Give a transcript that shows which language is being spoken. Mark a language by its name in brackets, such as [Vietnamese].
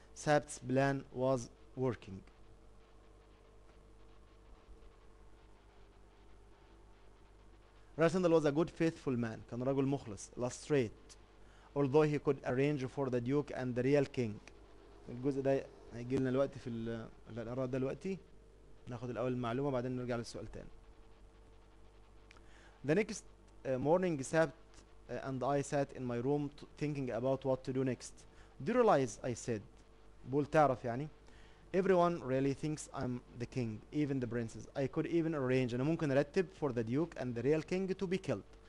[English] Sabt's plan was working. Rosendal was a good faithful man. [Arabic] كان رجل مخلص. [English] Illustrate. Although he could arrange for the duke and the real king. [Arabic] الجزء ده هيجي لنا دلوقتي في القراءة ده دلوقتي. ناخد الأول المعلومة بعدين نرجع للسؤال تاني. [English] The next morning Sabt and I sat in my room thinking about what to do next. Do you realize, I said. [Arabic] بقول تعرف يعني. [English] Everyone really thinks I'm the king, even the princes. I could even arrange. [Arabic] أنا ممكن أرتب [English] for the duke and the real king to be killed.